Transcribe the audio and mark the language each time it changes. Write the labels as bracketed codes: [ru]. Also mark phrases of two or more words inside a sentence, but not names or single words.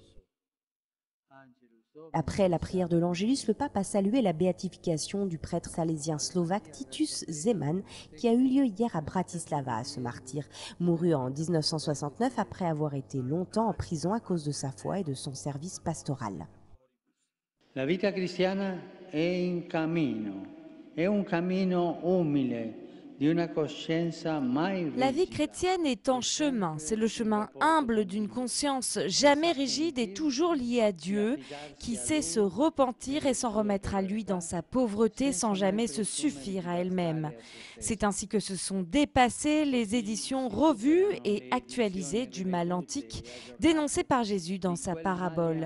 [fr] Après la prière de l'Angélus, le pape a salué la béatification du prêtre salésien slovaque Titus Zeman, qui a eu lieu hier à Bratislava. Ce martyr mourut en 1969 après avoir été longtemps en prison à cause de sa foi et de son service pastoral. [it] La vita cristiana è un cammino umile. [fr] La vie chrétienne est en chemin, c'est le chemin humble d'une conscience jamais rigide et toujours liée à Dieu, qui sait se repentir et s'en remettre à lui dans sa pauvreté sans jamais se suffire à elle-même. C'est ainsi que se sont dépassées les éditions revues et actualisées du mal antique, dénoncé par Jésus dans sa parabole.